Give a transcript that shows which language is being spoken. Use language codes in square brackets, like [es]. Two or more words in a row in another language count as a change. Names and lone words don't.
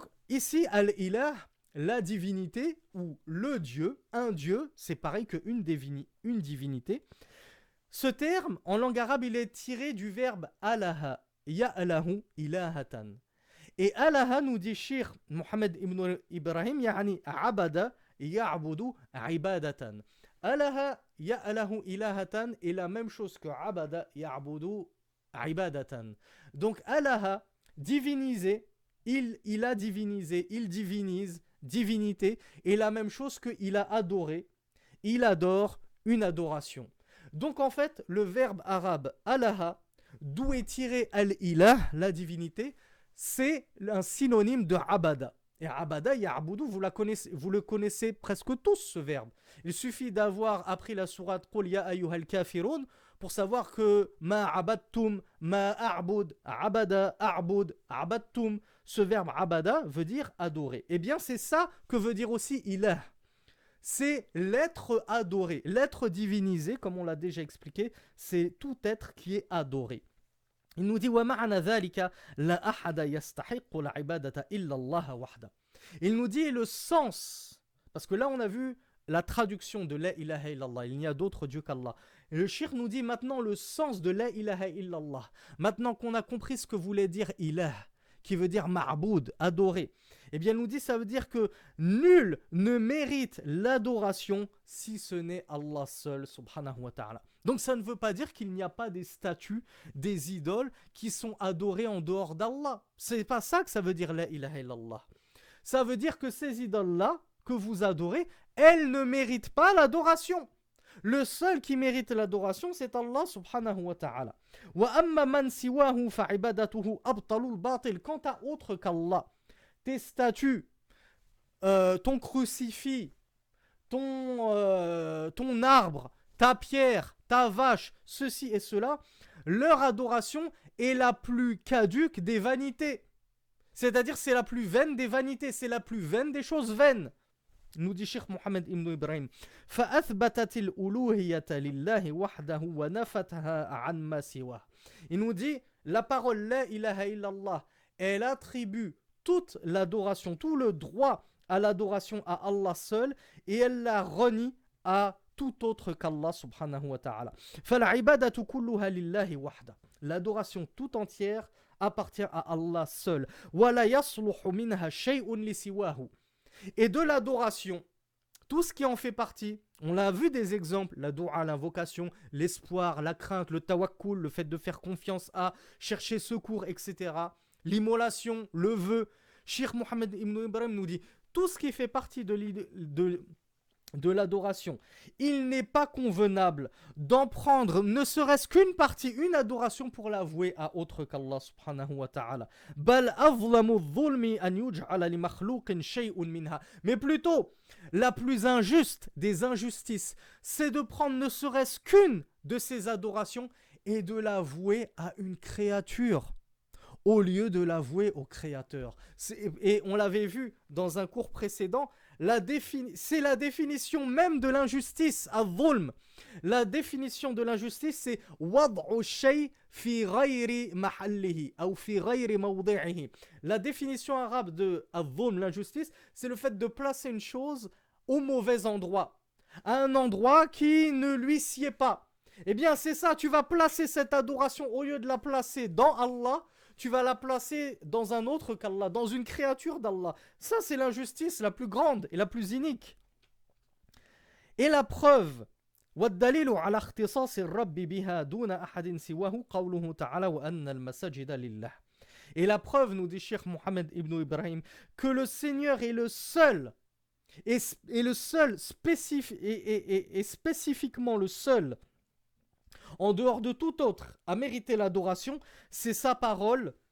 [fr] Donc, ici, al-ilah, la divinité ou le Dieu, un Dieu, c'est pareil qu'une une divinité. Ce terme, en langue arabe, il est tiré du verbe [ar] أله يأله إلاهة. [fr] Et alaha, nous dit Cheikh Mohammed ibn Ibrahim, [ar] يعني عبد يعبد عبادة. أله يأله إلاهة [fr] est la même chose que [ar] عبد يعبد عبادة. [fr] Donc alaha, diviniser, il a divinisé, il divinise, divinité, est la même chose que il a adoré, il adore une adoration. Donc en fait, le verbe arabe alaha, d'où est tiré al-ilah, la divinité, c'est un synonyme de abada. [ar] Et عبد يعبد, [fr] vous le connaissez presque tous ce verbe. Il suffit d'avoir appris la sourate Qul ya ayyuhal kafirun pour savoir que [ar] ما عبدتم ما أعبد عبد أعبد عبدتم, [fr] ce verbe abada veut dire adorer. Eh bien, c'est ça que veut dire aussi ilah. C'est l'être adoré, l'être divinisé, comme on l'a déjà expliqué, c'est tout être qui est adoré. Il nous dit [ar] وَمَعْنَ ذَلِكَ لَا أَحَدَ يَسْتَحِقُّ الْعِبَادَةَ إِلَّا اللَّهَ وَحْدَهُ. [fr] Il nous dit le sens, parce que là on a vu la traduction de [ar] لا إله إلا الله, [fr] il n'y a d'autre Dieu qu'Allah. Et le shir nous dit maintenant le sens de [ar] لا إله إلا الله. [fr] Maintenant qu'on a compris ce que voulait dire ilah, qui veut dire ma'boud, adorer, eh bien il nous dit ça veut dire que nul ne mérite l'adoration si ce n'est Allah seul, [ar] سبحانه وتعالى. [fr] Donc ça ne veut pas dire qu'il n'y a pas des statues, des idoles qui sont adorées en dehors d'Allah. C'est pas ça que ça veut dire [ar] لا إله إلا الله. [fr] Ça veut dire que ces idoles-là que vous adorez, elles ne méritent pas l'adoration. Le seul qui mérite l'adoration, c'est Allah [ar] سبحانه وتعالى. وأما من سواه فعبادته أبطل الباطل. [fr] Quant à autre qu'Allah, tes statues, ton crucifix, ton arbre, ta pierre, ta vache, ceci et cela, leur adoration est la plus caduque des vanités. C'est-à-dire c'est la plus vaine des vanités, c'est la plus vaine des choses vaines. Nous dit Cheikh Mohammed ibn Ibrahim. [ar] فَأَثْبَتَتِ الْأُلُوهِيَةَ لِلَّهِ وَحْدَهُ وَنَفَتَهَا عَنْ مَا سِوَاهُ. [fr] Il nous dit, la parole [ar] لا إله إلا الله, [fr] elle attribue toute l'adoration, tout le droit à l'adoration à Allah seul, et elle la renie à tout autre qu'Allah [ar] سبحانه وتعالى. فَالْعِبَادَةُ كُلُّهَا لِلَّهِ وَحْدَهُ. [fr] L'adoration tout entière appartient à Allah seul. [ar] وَلَا يَصْلُحُ مِنْهَا شَيْءٌ لِسِوَاهُ. [fr] Et de l'adoration, tout ce qui en fait partie, on l'a vu des exemples, la doua, l'invocation, l'espoir, la crainte, le tawakkul, le fait de faire confiance à, chercher secours, etc. L'immolation, le vœu. Cheikh Mohammed ibn Ibrahim nous dit, tout ce qui fait partie de l'adoration, il n'est pas convenable d'en prendre ne serait-ce qu'une partie, une adoration pour l'avouer à autre qu'Allah [ar] سبحانه وتعالى. بل أظلم الظلم أن يجعل لمخلوق شيء منها. [fr] Mais plutôt, la plus injuste des injustices, c'est de prendre ne serait-ce qu'une de ces adorations et de l'avouer à une créature au lieu de l'avouer au Créateur. Et on l'avait vu dans un cours précédent, c'est la définition même de l'injustice, al-dhulm. La définition de l'injustice, c'est [ar] وضع شيء في غير محله [fr] ou [ar] في غير موضعه. [fr] La définition arabe de al-dhulm, l'injustice, c'est le fait de placer une chose au mauvais endroit, à un endroit qui ne lui sied pas. Eh bien, c'est ça, tu vas placer cette adoration au lieu de la placer dans Allah, tu vas la placer dans un autre qu'Allah, dans une créature d'Allah. Ça, c'est l'injustice la plus grande et la plus inique. Et la preuve, [ar] وَالدَّلِيلُ عَلَى اخْتِصَاصِ الرَّبِّ بِهَا دُونَ أَحَدٍ سِوَاهُ قَوْلُهُ تَعَالَى وَأَنَّ الْمَسَاجِدَ لِلَّهِ. [fr] Et la preuve, nous dit Cheikh Mohammed ibn Ibrahim, que le Seigneur est le seul, et le seul, spécifiquement le seul, en dehors de tout autre, à mériter l'adoration, c'est sa parole.